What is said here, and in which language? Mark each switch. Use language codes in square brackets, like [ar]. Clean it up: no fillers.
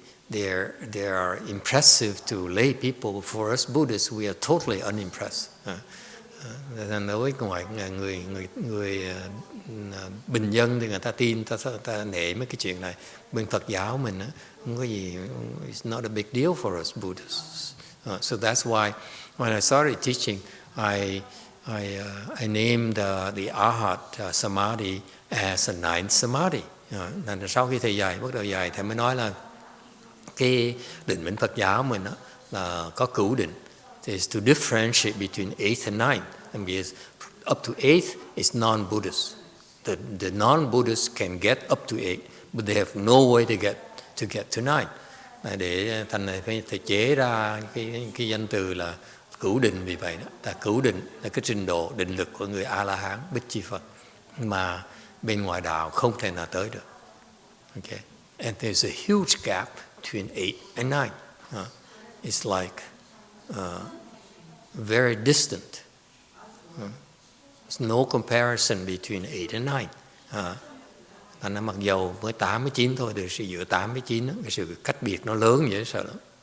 [en] They are impressive to lay people. For us Buddhists, we are totally unimpressed. [vi] Đối với người bình dân thì người ta tin, ta nể mấy cái chuyện này. Bên Phật giáo mình không có gì, [en] it's not a big deal for us Buddhists. So that's why when I started teaching, I named the Arhat Samadhi as a ninth Samadhi. [vi] Sau khi thầy dạy, bắt đầu dạy, thầy mới nói là cái định mệnh Phật giáo mình là có cửu định. [en] Is to differentiate between 8 and 9. And because up to 8 is non-Buddhist. The non-Buddhists can get up to 8, but they have no way to get to 9. [vi] Để thành này phải chế ra cái danh từ là cửu định vì vậy đó. Ta cửu định là cái trình độ định lực của người A-la-hán, Bích Chi Phật mà bên ngoài đạo không thể nào tới được. [en] Okay. And there's a huge gap between 8 and 9. It's like very distant. There's no comparison between 8 and 9. [vi] Thành ra mặc dầu mới 8 với 9 thôi, thì sự giữa 8 với 9 đó, cái sự cách biệt nó lớn vậy sợ lắm.